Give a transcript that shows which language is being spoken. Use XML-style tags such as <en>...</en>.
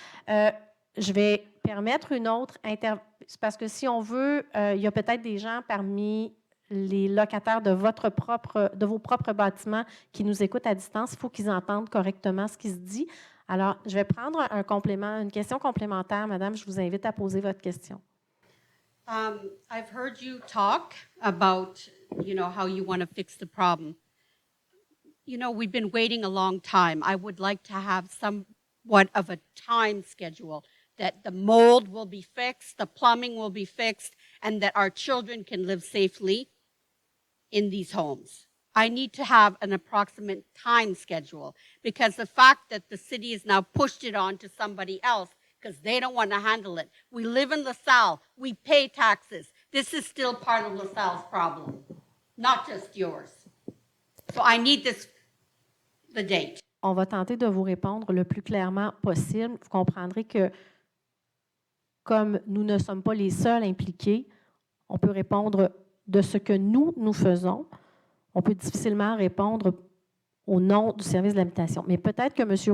<fr>Je vais permettre une autre parce que si on veut, il y a peut-être des gens parmi les locataires de vos propres bâtiments qui nous écoutent à distance. Il faut qu'ils entendent correctement ce qui se dit. Alors, je vais prendre un complément, une question complémentaire, Madame. Je vous invite à poser votre question.</fr> <en>I've heard you talk about, how you want to fix the problem. We've been waiting a long time. I would like to have somewhat of a time schedule that the mold will be fixed, the plumbing will be fixed, and that our children can live safely in these homes. I need to have an approximate time schedule because the fact that the city has now pushed it on to somebody else because they don't want to handle it. We live in LaSalle. We pay taxes. This is still part of LaSalle's problem, not just yours. So I need the date.</en> <fr>On va tenter de vous répondre le plus clairement possible. Vous comprendrez que, comme nous ne sommes pas les seuls impliqués, on peut répondre de ce que nous faisons. On peut difficilement répondre au nom du service de l'habitation. Mais peut-être que M.</fr>